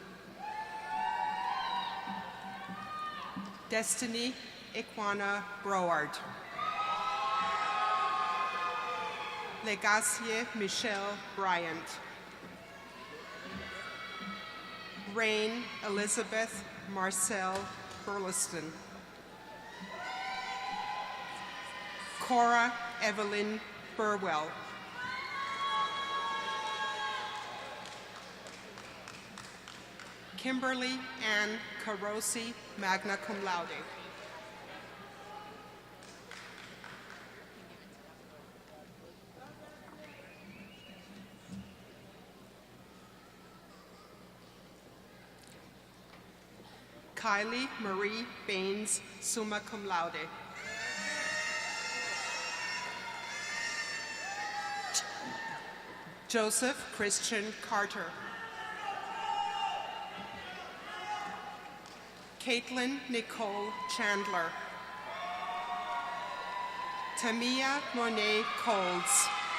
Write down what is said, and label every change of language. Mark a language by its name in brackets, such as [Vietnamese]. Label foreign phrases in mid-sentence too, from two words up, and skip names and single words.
[English] Destiny Ikwana Broward. Legacie Michelle Bryant. Rain Elizabeth Marcel Burleson. Cora Evelyn Burwell. Kimberly Ann Carosi, [Latin] magna cum laude. [English] Kylie Marie Baines, [Latin] summa cum laude. [English] Joseph Christian Carter. Caitlin Nicole Chandler. Tamia Monet Coles.